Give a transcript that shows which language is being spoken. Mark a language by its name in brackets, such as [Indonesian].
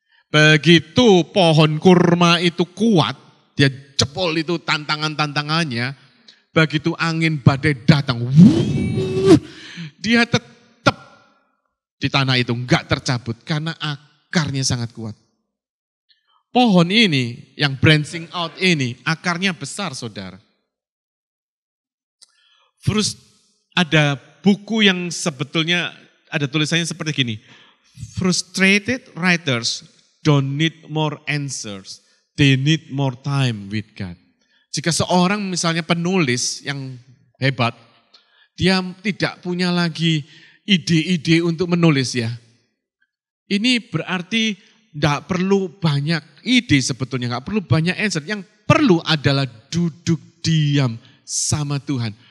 [Indonesian] Begitu pohon kurma itu kuat, dia jebol itu tantangannya, begitu angin badai datang, dia tetap di tanah itu enggak tercabut karena akarnya sangat kuat. Pohon ini yang [English] branching out [Indonesian] ini akarnya besar saudara. Terus ada buku yang sebetulnya ada tulisannya seperti gini. [English] Frustrated writers don't need more answers, they need more time with God. [Indonesian] Jika seorang misalnya penulis yang hebat, dia tidak punya lagi ide-ide untuk menulis ya. Ini berarti tidak perlu banyak ide sebetulnya, nggak perlu banyak answer. Yang perlu adalah duduk diam sama Tuhan.